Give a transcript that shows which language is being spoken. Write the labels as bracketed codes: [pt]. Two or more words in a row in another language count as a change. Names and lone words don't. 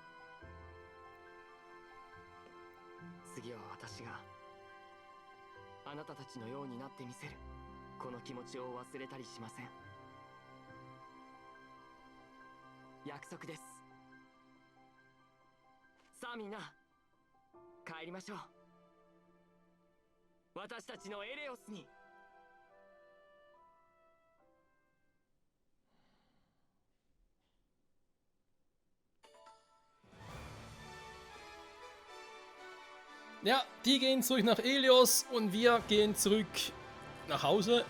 [ja] 次は私があなたたちのようになってみせる。この気持ちを忘れたりしません。約束です。さあみんな、帰りましょう。私たちのエレオスに。 [de] Ja, die gehen zurück nach Ilios und wir gehen zurück nach Hause.